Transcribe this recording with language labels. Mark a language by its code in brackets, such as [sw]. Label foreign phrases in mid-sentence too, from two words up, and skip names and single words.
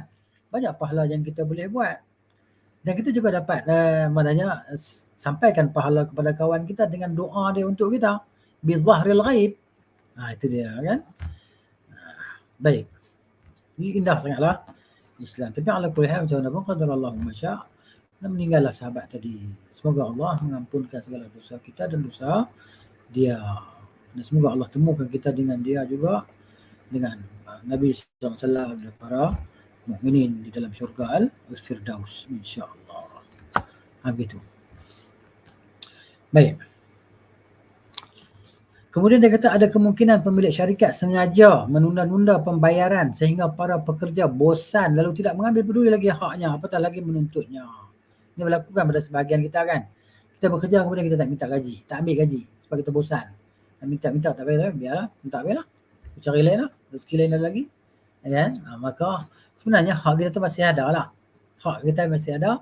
[ms] Banyak pahala yang kita boleh buat. Dan kita juga dapat maknanya sampaikan pahala kepada kawan kita dengan doa dia untuk kita. [ar] بظهر الغيب. Itu dia kan. Baik. [ms] Ini indah sangatlah Islam. Tapi [ar] على كل حال [ms] macam mana pun [ar] قدر الله ما شاء', [ms] dan meninggallah sahabat tadi. Semoga Allah mengampunkan segala dosa kita dan dosa dia. Dan semoga Allah temukan kita dengan dia juga, dengan Nabi SAW dan para mukminin di dalam syurga Al-Firdaus, insya-Allah. Begitu. Baik. Kemudian dia kata ada kemungkinan pemilik syarikat sengaja menunda-nunda pembayaran sehingga para pekerja bosan lalu tidak mengambil peduli lagi haknya, apatah lagi menuntutnya. Ini berlaku kan pada sebahagian kita kan. Kita bekerja kemudian kita tak minta gaji, tak ambil gaji sebab kita bosan. Minta tak payah, biarlah, minta biarlah. Cari lain lah, rezeki lain ada lagi. Kan? Maka sebenarnya hak kita tu masih ada lah. Hak kita masih ada.